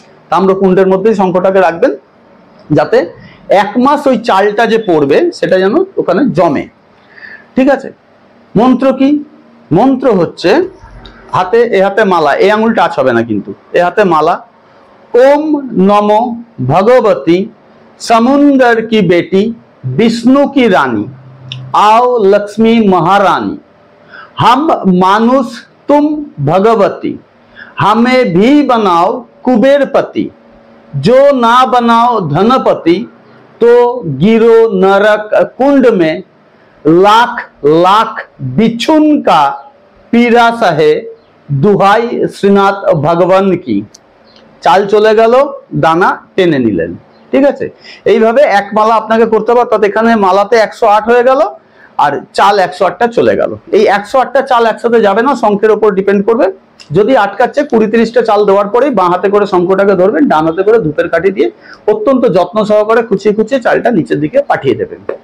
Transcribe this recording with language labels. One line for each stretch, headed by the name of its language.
Bangla: তাম্রকুণ্ডের মধ্যেই শঙ্খটাকে রাখবেন, যাতে 1 মাস ওই চালটা যে পড়বে সেটা যেন ওখানে জমে, ঠিক আছে? মন্ত্র কি? মন্ত্র হচ্ছে হাতে, এ হাতে মালা, এই আঙুল টাচ হবে না কিন্তু, এ হাতে মালা।
Hindi: ओम नमो भगवती समुंदर की बेटी विष्णु की रानी, आओ लक्ष्मी महारानी, हम मानुष तुम भगवती, हमें भी बनाओ कुबेरपति, जो ना बनाओ धनपति तो गिरो नरक कुंड में, लाख लाख बिछुन का पीरा सहे, दुहाई श्रीनाथ भगवान की।
Bangla: চাল চলে গেল, দানা টেনে নিলেন, ঠিক আছে? এইভাবে এক মালা আপনাকে করতে হবে, অর্থাৎ এখানে মালাতে 108 হয়ে গেল আর চাল 108টা চলে গেল। এই 108টা চাল একসাথে যাবে না, শঙ্খের উপর ডিপেন্ড করবে। যদি আটকাচ্ছে 20-30টা চাল দেওয়ার পরেই বাঁ হাতে করে শঙ্খটাকে ধরবেন, ডান হাতে করে ধূপের কাঠি দিয়ে অত্যন্ত যত্ন সহকারে খুঁচিয়ে খুঁচিয়ে চালটা নিচের দিকে পাঠিয়ে দেবেন।